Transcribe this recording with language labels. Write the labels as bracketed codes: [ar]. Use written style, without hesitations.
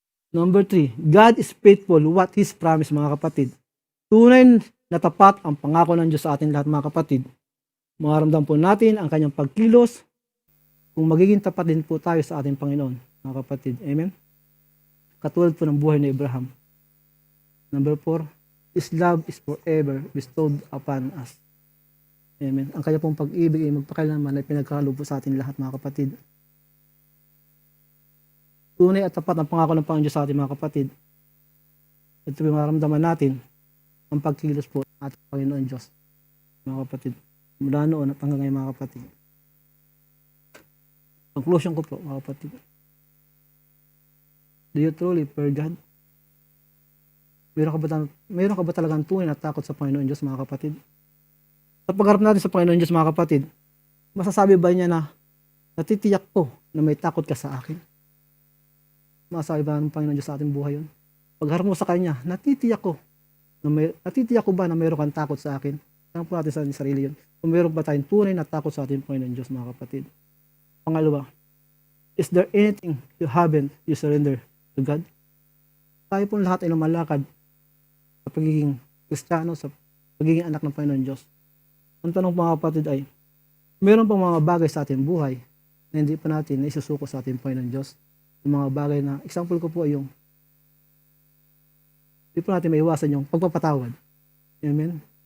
[en] Number 3, God is faithful what His promise, [tl] mga kapatid. Tunay na tapat ang pangako ng Diyos sa ating lahat, mga kapatid. Maramdam po natin ang Kanyang pagkilos kung magiging tapat din po tayo sa ating Panginoon, mga kapatid. Amen? Katulad po ng buhay ni Abraham. [en] Number 4, His love is forever bestowed upon us. Amen. [tl] Ang kanya pong pag-ibig ay magpakailanman ay pinagkaloob po sa ating lahat, mga kapatid. Tunay at tapat ang pangako ng Panginoon Diyos sa ating mga kapatid. Ito yung maramdaman natin ang pagkilos po ng ating Panginoon Diyos, mga kapatid. Mula noon at hanggang ngayon, mga kapatid. Conclusion ko po, mga kapatid. [en] Do you truly fear God? [tl] Meron ka ba talagang tunay na takot sa Panginoon Diyos, mga kapatid? Sa pagharap natin sa Panginoon Diyos, mga kapatid, masasabi ba niya na natitiyak ko na may takot ka sa akin? Masasabi ba ng Panginoon Diyos sa ating buhay yun? Pagharap mo sa Kanya, natitiyak ko ba na mayroon kang takot sa akin? Tanong po natin sa ating sarili yun. Kung mayroon ba tayong tunay na takot sa ating Panginoon Diyos, mga kapatid? [en] Pangalawa, is there anything you surrender to God? [tl] Tayo pong lahat ay lumalakad sa pagiging Kristiyano, sa pagiging anak ng Panginoon Diyos. Ang tanong, mga kapatid, ay meron pang mga bagay sa ating buhay na hindi pa natin naisusuko sa ating Panginoon Diyos. Yung mga bagay na, example ko po ay yung hindi po natin maiwasan yung pagpapatawad. Amen?